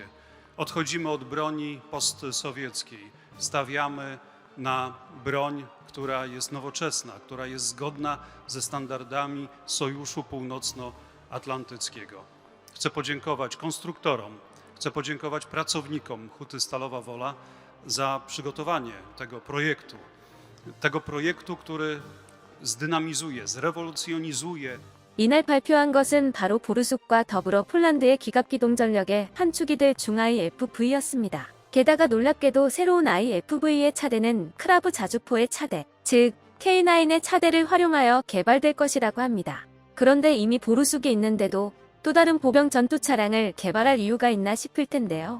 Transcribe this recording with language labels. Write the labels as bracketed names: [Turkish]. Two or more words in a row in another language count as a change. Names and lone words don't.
[Polish] Odchodzimy od broni postsowieckiej, stawiamy na broń, która jest nowoczesna, która jest zgodna ze standardami Sojuszu Północnoatlantyckiego. Chcę podziękować konstruktorom, chcę podziękować pracownikom Huty Stalowa Wola za przygotowanie tego projektu, który zdynamizuje, zrewolucjonizuje. [Korean] 이날 발표한 것은 바로 보르숙과 더불어 폴란드의 기갑기동 전력의 한 축이 될 중-IFV였습니다. 게다가 놀랍게도 새로운 IFV의 차대는 크라브 자주포의 차대, 즉 K9의 차대를 활용하여 개발될 것이라고 합니다. 그런데 이미 보르숙이 있는데도 또 다른 보병 전투 차량을 개발할 이유가 있나 싶을 텐데요.